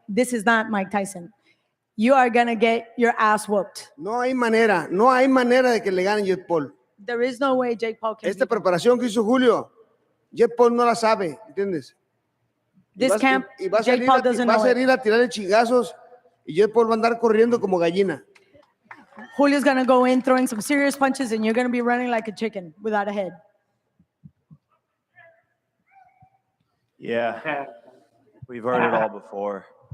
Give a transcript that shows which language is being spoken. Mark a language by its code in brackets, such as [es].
[en] This is not Mike Tyson. You are going to get your ass whooped. [es] No hay manera de que le gane Jake Paul. [en] There is no way Jake Paul can [es] Esta preparación que hizo Julio, Jake Paul no la sabe, ¿entiendes? [en] This camp, Jake Paul doesn't know it. [es] Va a salir a tirarle chingazos y Jake Paul va a andar corriendo como gallina. [en] Julio's going to go in throwing some serious punches and you're going to be running like a chicken without a head. Yeah, we've heard it all before.